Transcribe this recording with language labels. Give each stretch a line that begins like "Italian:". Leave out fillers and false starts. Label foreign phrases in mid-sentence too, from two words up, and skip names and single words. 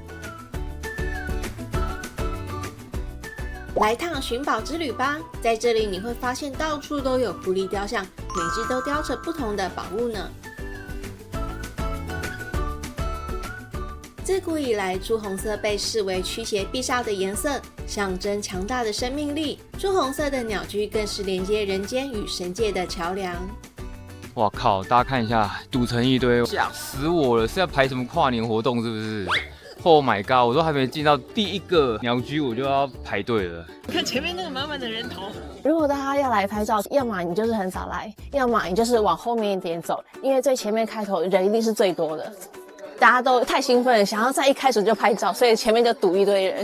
Chinese: 來趟尋寶之旅吧，在這裡你會發現到處都有狐狸雕像，每隻都雕着不同的寶物呢。自古以來，朱紅色被視為驅邪避煞的顏色，象徵強大的生命力。朱紅色的鳥居更是連接人間與神界的橋梁。哇靠！ 大家看一下，堵成一堆，嚇死我了！是要排什麼跨年活動是不是 ？
English: Oh my god！
Chinese: 我都還沒進到第一個鳥居，我就要排隊了。看前面那個滿滿的人頭。如果大家要來拍照，要麼你就是很少來，要麼你就是往後面一點走，因為最前面開頭人一定是最多的。大家都太興奮了，想要在一開始就拍照，所以前面就堵一堆人。